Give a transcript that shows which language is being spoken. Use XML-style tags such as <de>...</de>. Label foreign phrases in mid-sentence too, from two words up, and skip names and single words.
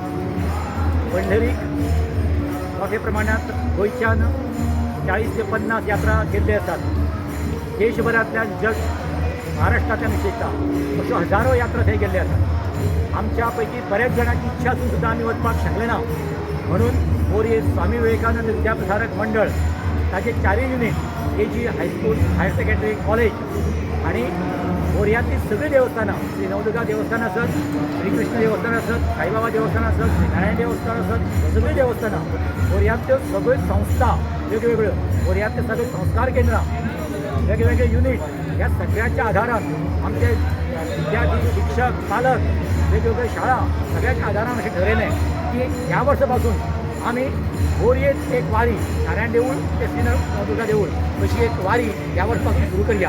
<kok>पंढरी मोठ्या प्रमाणात गोयच्यान 40 ते 50 यात्रा केल्ले असतात. देशभरातल्या जग महाराष्ट्रातल्या विशेषतः अशो हजारो यात्रा थंय गेल्ले असतात. आमच्या पैकी बऱ्याच जणांची इच्छा असून सुद्धा आम्ही वचपाक शकले ना. म्हणून मोरये स्वामी विवेकानंद विद्याप्रसारक मंडळ ताचे 4 युनिट KG हायस्कूल,</kok> <en>higher secondary,</en> <kok>कॉलेज आणि मोरयांतली सगळी देवस्थानां, श्री नवदुर्गा देवस्थान असत, श्रीकृष्ण देवस्थान असत, साईबाबा देवस्थान असत, श्री नारायण देवस्थान असत, सगळी देवस्थानां, मोरयांतल्यो सगळ्यो संस्था वेगवेगळ्यो, मोरयांतले सगळे संस्कार केंद्रां, वेगवेगळे युनिट, ह्या सगळ्याच्या आधारान आमचे विद्यार्थी, शिक्षक, पालक, वेगवेगळ्या शाळा सगळ्याच्या आधारान अशें ठरयलें की ह्या वर्सापासून आमी मोरयेत एक वारी, नारायण देवूळ ते श्री नवदुर्गा देवूळ अशी एक वारी ह्या वर्सापासून सुरू करया.</kok>